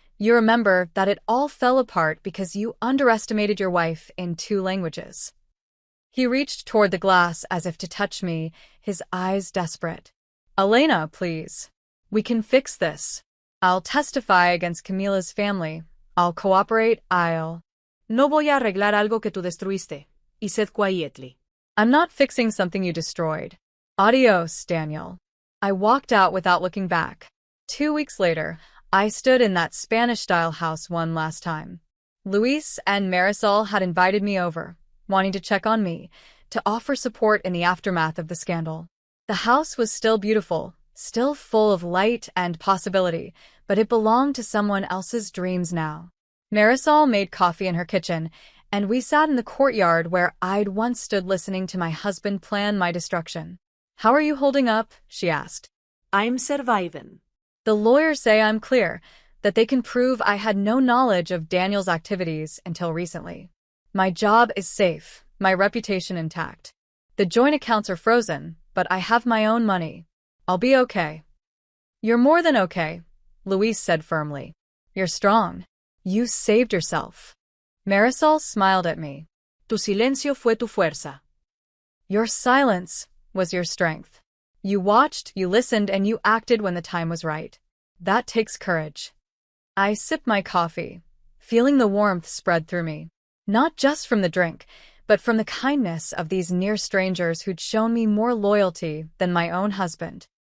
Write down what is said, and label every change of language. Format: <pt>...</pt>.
<en>You remember that it all fell apart because you underestimated your wife in 2 languages. He reached toward the glass as if to touch me, his eyes desperate. Elena, please. We can fix this. I'll testify against Camila's family. I'll cooperate.</en> <es>No voy a arreglar algo que tú destruiste.</es> <en>He said quietly. I'm not fixing something you destroyed. Adios, Daniel. I walked out without looking back. 2 weeks later, I stood in that Spanish-style house one last time. Luis and Marisol had invited me over, wanting to check on me, to offer support in the aftermath of the scandal. The house was still beautiful, still full of light and possibility, but it belonged to someone else's dreams now. Marisol made coffee in her kitchen, and we sat in the courtyard where I'd once stood listening to my husband plan my destruction. How are you holding up? She asked. I'm surviving. The lawyers say I'm clear, that they can prove I had no knowledge of Daniel's activities until recently. My job is safe, my reputation intact. The joint accounts are frozen, but I have my own money. I'll be okay. You're more than okay, Luis said firmly. You're strong. You saved yourself. Marisol smiled at me.</en> <es>Tu silencio fue tu fuerza.</es> <en>Your silence was your strength. You watched, you listened, and you acted when the time was right. That takes courage. I sipped my coffee, feeling the warmth spread through me. Not just from the drink, but from the kindness of these near strangers who'd shown me more loyalty than my own husband.</en>